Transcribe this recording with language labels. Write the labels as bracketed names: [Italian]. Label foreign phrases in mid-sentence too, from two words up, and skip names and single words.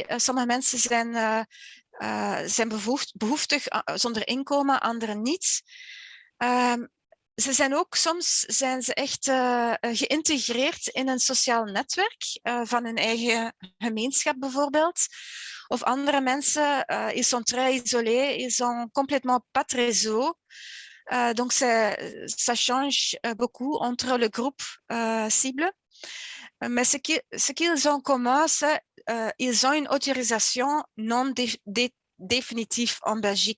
[Dutch] Sommige mensen zijn behoeftig zonder inkomen, anderen niet. Ze zijn ook soms echt geïntegreerd in een sociaal netwerk van hun eigen gemeenschap bijvoorbeeld. Of andere mensen, [French] ils sont très isolés, ils ont complètement pas de réseau. Donc ça change beaucoup entre le groupe cible. Mais ce qu'ils ont en commun, c'est ils ont une autorisation non définitive en Belgique.